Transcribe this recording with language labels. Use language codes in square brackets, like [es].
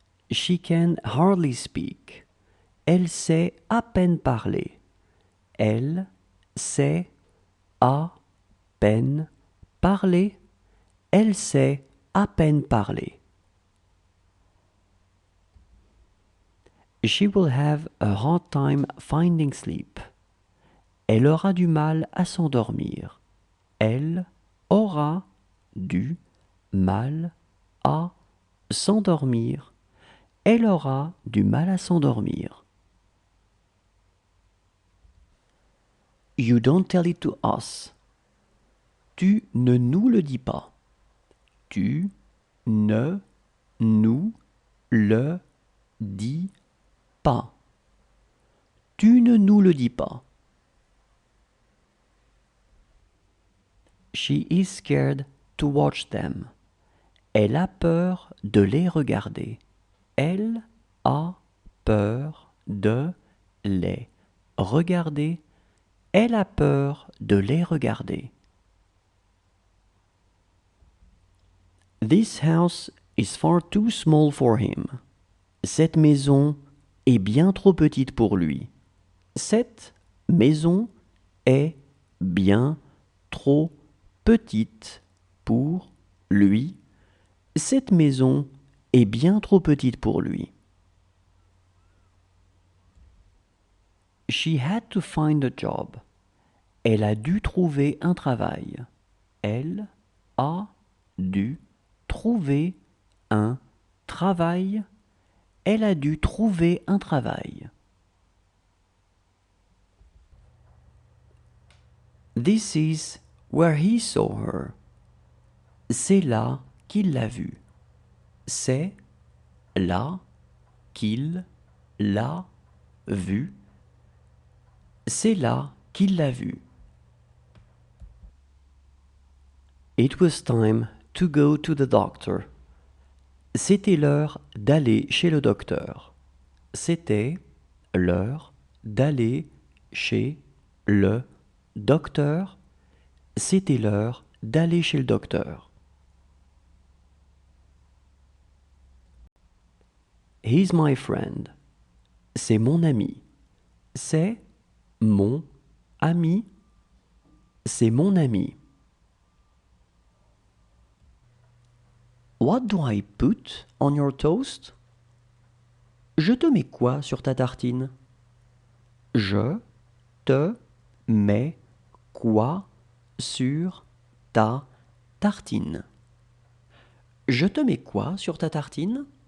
[en] She can hardly speak. [fr] Elle sait à peine parler. Elle sait à peine parler. Elle sait à peine parler. [en] She will have a hard time finding sleep. [fr] Elle aura du mal à s'endormir. Elle aura du mal à s'endormir. Elle aura du mal à s'endormir. [en] You don't tell it to us. [fr] Tu ne nous le dis pas. Tu ne nous le dis pas. Tu ne nous le dis pas. [en] She is scared to watch them. [fr] Elle a peur de les regarder. Elle a peur de les regarder. Elle a peur de les regarder. [en] This house is far too small for him. [fr] Cette maison est bien trop petite pour lui. Cette maison est bien trop petite pour lui. Cette maison est bien trop petite pour lui. [en] She had to find a job. [fr] Elle a dû trouver un travail. Elle a dû trouver un travail. Elle a dû trouver un travail. [en] This is where he saw her. [fr] C'est là qu'il l'a vue. C'est là qu'il l'a vue. C'est là qu'il l'a vue. [en] It was time to go to the doctor. [fr] C'était l'heure d'aller chez le docteur. C'était l'heure d'aller chez le docteur. C'était l'heure d'aller chez le docteur. [en] He's my friend. [fr] C'est mon ami. C'est mon ami. C'est mon ami. [en] What do I put on your toast? [fr] Je te mets quoi sur ta tartine? Je te mets quoi sur ta tartine? Je te mets quoi sur ta tartine?